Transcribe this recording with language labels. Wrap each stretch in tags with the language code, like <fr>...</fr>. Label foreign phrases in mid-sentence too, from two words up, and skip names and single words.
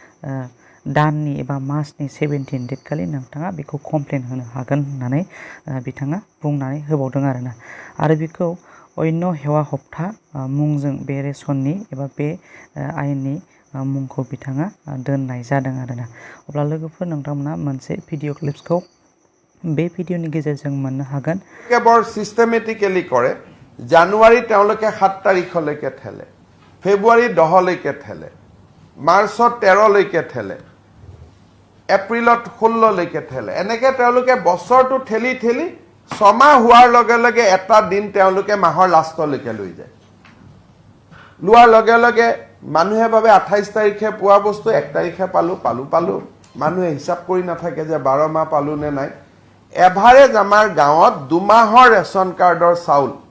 <brx>दाननि एबा मासनि 17 डेट खालि नोंथाङा बेखौ कमप्लेन होनो हागोन होननानै बिथाङा बुंनानै होबावदों आरो बेखौ अन्य हेवा हप्ता मुंजों बे रेशननि एबा बे आयेननि मुंखौ बिथाङा दोननाय जादों अब्ला लोगोफोर नोंथांमोना मोनसे</brx> <en>video clips</en> <brx>बे भिडिअनि गेजेरजों मोननो हागोन</brx> <as>বৰ সিস্টেমেটিক্যালি কৰে জানুৱাৰী তেওঁলোকে 7 তাৰিখলৈকে ঠেলে ফেব্ৰুৱাৰী 10 লৈকে ঠেলে মাৰ্চত 13 লৈকে ঠেলে এপ্ৰিলত 16 লৈকে ঠেলে এনেকৈ তেওঁলোকে বছৰটো ঠেলি ঠেলি ছমাহ হোৱাৰ লগে লগে এটা দিন তেওঁলোকে মাহৰ লাষ্টলৈকে লৈ যায় লোৱাৰ লগে লগে মানুহে ভাবে 28 তাৰিখে পোৱা বস্তু 1 তাৰিখে পালো মানুহে হিচাপ কৰি নাথাকে যে 12 মাহ পালো নে নাই এভাৰেজ আমাৰ গাঁৱত 2 মাহৰ</as> <en>ration card</en> <as>চাউল</as>